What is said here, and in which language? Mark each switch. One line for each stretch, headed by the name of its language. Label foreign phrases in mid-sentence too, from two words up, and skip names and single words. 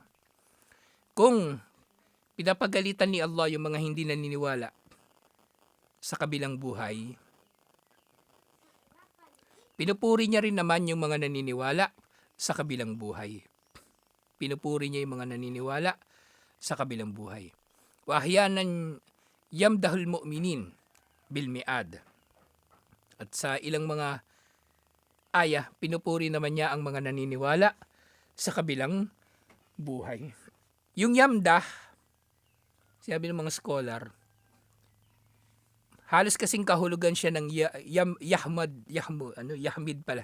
Filipino: Kung pinapagalitan ni Allah yung mga hindi naniniwala sa kabilang buhay, pinupuri niya rin naman yung mga naniniwala sa kabilang buhay. Pinupuri niya yung mga naniniwala sa kabilang buhay.
Arabic: وأحيانا يمدح المؤمنين بالميعاد.
Filipino: At sa ilang mga aya, pinupuri naman niya ang mga naniniwala sa kabilang buhay. Yung yamdah, sabi ng mga scholar, halos kasing kahulugan siya ng Yahmid.